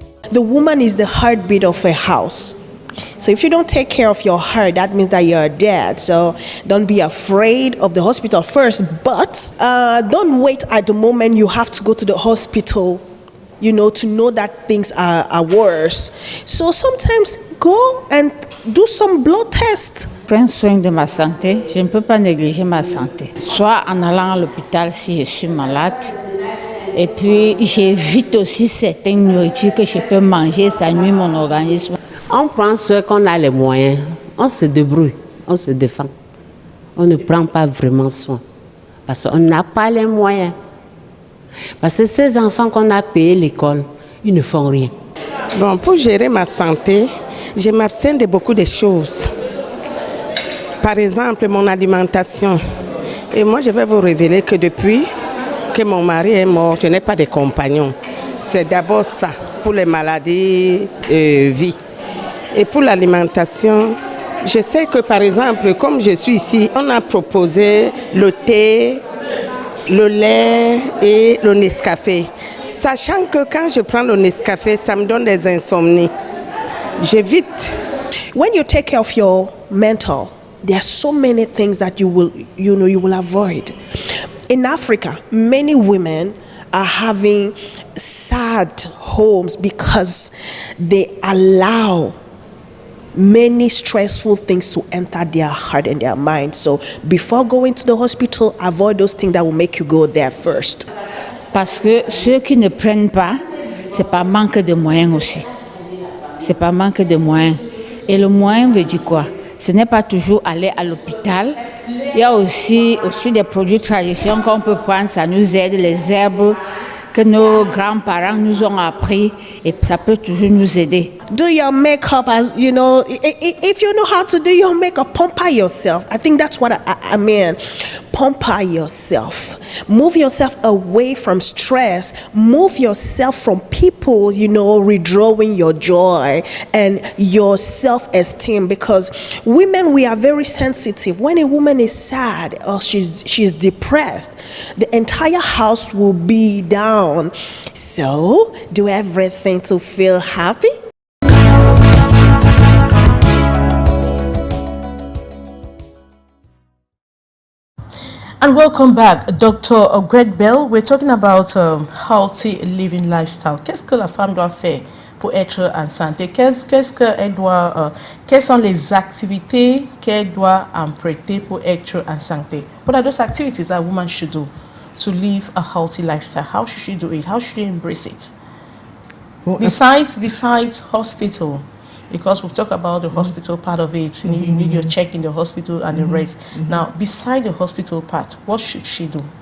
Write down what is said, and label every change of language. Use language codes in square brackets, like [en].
[en] The woman is the heartbeat of a house. So if you don't take care of your heart, that means that you're dead. So don't be afraid of the hospital first, but don't wait at the moment you have to go to the hospital, to know that things are worse. So sometimes go and do some blood tests. [fr] Prends soin de ma santé, je ne peux pas négliger ma santé. Soit en allant à l'hôpital si je suis malade, et puis j'évite aussi certaines nourritures que je peux manger, ça nuit mon organisme. On prend ce qu'on a les moyens, on se débrouille, on se défend. On ne prend pas vraiment soin, parce qu'on n'a pas les moyens. Parce que ces enfants qu'on a payé l'école, ils ne font rien. Bon, pour gérer ma santé, je m'abstiens de beaucoup de choses. Par exemple, mon alimentation. Et moi, je vais vous révéler que depuis que mon mari est mort, je n'ai pas de compagnon. C'est d'abord ça, pour les maladies vie. Et pour l'alimentation, je sais que par exemple, comme je suis ici, on a proposé le thé, le lait et le Nescafé. Sachant que quand je prends le Nescafé, ça me donne des insomnies. J'évite. [en] When you take care of your mental, there are so many things that you will avoid. In Africa, many women are having sad homes because they allow many stressful things to enter their heart and their mind. So before going to the hospital, avoid those things that will make you go there first. [fr] Parce que ceux qui ne prennent pas, c'est pas manque de moyens aussi. C'est pas manque de moyens. Et le moyen veut dire quoi? Ce n'est pas toujours aller à l'hôpital. Il y a aussi des produits traditionnels qu'on peut prendre, ça nous aide, les herbes que nos grands-parents nous ont appris, et ça peut toujours nous aider. [en] Do your makeup as, you know, if you know how to do your makeup, pamper yourself. I think that's what I mean. Pamper yourself. Move yourself away from stress. Move yourself from people, you know, withdrawing your joy and your self-esteem. Because women, we are very sensitive. When a woman is sad or she's depressed, the entire house will be down. So do everything to feel happy. And welcome back, Dr. Gwet Bell. We're talking about healthy living lifestyle. [fr] Qu'est-ce que la femme doit faire pour être en santé? Quelles sont les activités qu'elle doit emprunter pour être en santé? [en] What are those activities that a woman should do to live a healthy lifestyle? How should she do it? How should she embrace it? Well, besides hospital, because we've talked about the hospital part of it, you need your check in the hospital and the rest. Now, beside the hospital part, what should she do?